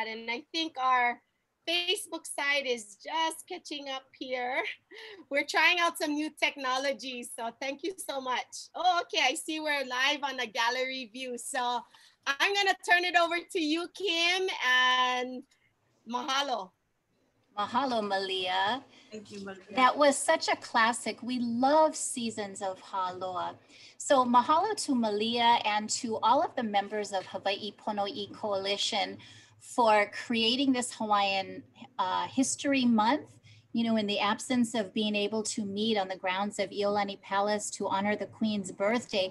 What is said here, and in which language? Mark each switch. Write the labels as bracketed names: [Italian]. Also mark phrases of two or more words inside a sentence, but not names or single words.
[English] And I think our Facebook site is just catching up here. We're trying out some new technology, so thank you so much. Oh, okay, I see we're live on a gallery view. So I'm gonna turn it over to you, Kim, and mahalo. Mahalo, Malia. Thank you, Malia. That was such a classic. We love Seasons of Hāloa. So mahalo to Malia and to all of the members of Hawaii Pono'i Coalition for creating this Hawaiian History Month, you know, in the absence of being able to meet on the grounds of Iolani Palace to honor the Queen's birthday.